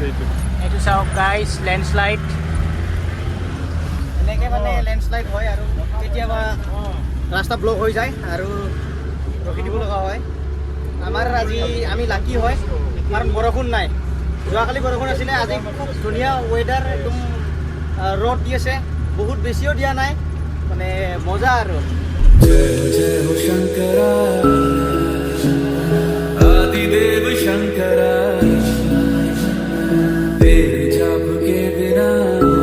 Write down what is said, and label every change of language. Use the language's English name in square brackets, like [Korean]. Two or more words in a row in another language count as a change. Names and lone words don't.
[Assamese] এইটো চাওক [English] guys landslide [Assamese] এনেকৈ মানে লেণ্ডশ্লাইড হয় আৰু কেতিয়াবা ৰাস্তা ব্লক হৈ যায় আৰু ৰখি দিব লগা হয় আমাৰ আজি আমি লাকি হয় কাৰণ বৰষুণ নাই যোৱাকালি বৰষুণ আছিলে আজি খুব ধুনীয়া ৱেডাৰ একদম ৰ'দ দি আছে বহুত বেছিও দিয়া নাই মানে মজা আৰু [Hindi] जय हो शंकरा आदिदेव शंकरा तेरे जाप के बिना